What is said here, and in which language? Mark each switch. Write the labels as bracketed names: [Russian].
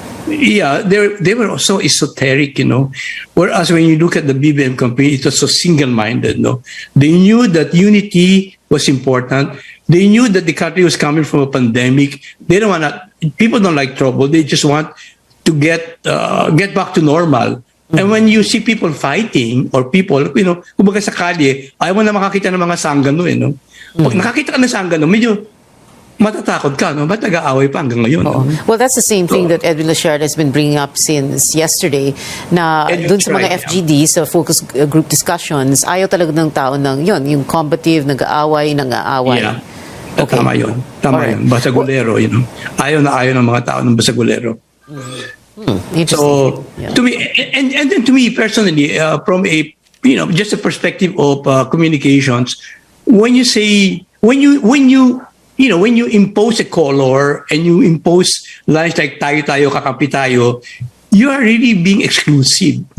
[English] Yeah, they were so esoteric, Whereas when you look at the BBM campaign, it was so single-minded, They knew that unity was important. They knew that the country was coming from a pandemic. They don't people don't like trouble. They just want to get back to normal. [Filipino] And when you see people fighting or people, kumbaga sa kalye, ayaw mo na makakita ng mga sanggano, Pag nakakita ka ng sanggano, medyo matatakot ka, Ba't nag-aaway pa hanggang ngayon? [English] Well, that's the same thing that Edwin Lashard has been bringing up since yesterday, na dun sa mga FGD, sa focus group discussions, ayaw talaga ng tao ng yung combative, nag-aaway. [Filipino] Yeah. Okay. Tama yun. Basagulero, Ayaw ng mga tao ng basagulero. [English] So, to me, and then to me personally, from a, just a perspective of communications, when you say, when you impose a color and you impose lines like tayo, kakampi tayo, you are really being exclusive.